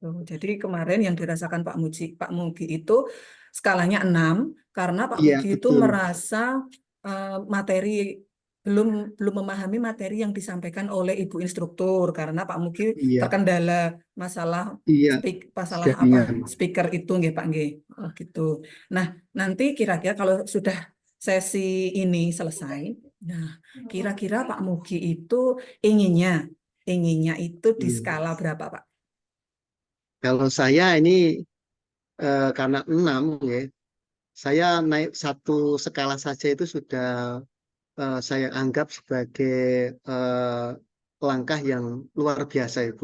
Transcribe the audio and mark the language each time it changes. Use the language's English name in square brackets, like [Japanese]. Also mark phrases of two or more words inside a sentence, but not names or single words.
[Indonesian] Jadi kemarin yang dirasakan Pak Mugi itu skalanya 6 karena Pak Iya, Mugi itu betul. merasa materi belum belum memahami materi yang disampaikan oleh Ibu instruktur karena Pak Mugi Iya, terkendala masalah iya, masalah apa jaringan. speaker itu nggih Pak nggih. Oh, gitu. Nah, nanti kira-kira kalau sudah sesi ini selesai, nah kira-kira Pak Mugi itu inginnya inginnya itu di Iya. skala berapa Pak? Kalau saya ini karena 6, ya, saya naik satu skala saja itu sudah saya anggap sebagai eh, langkah yang luar biasa, Ibu.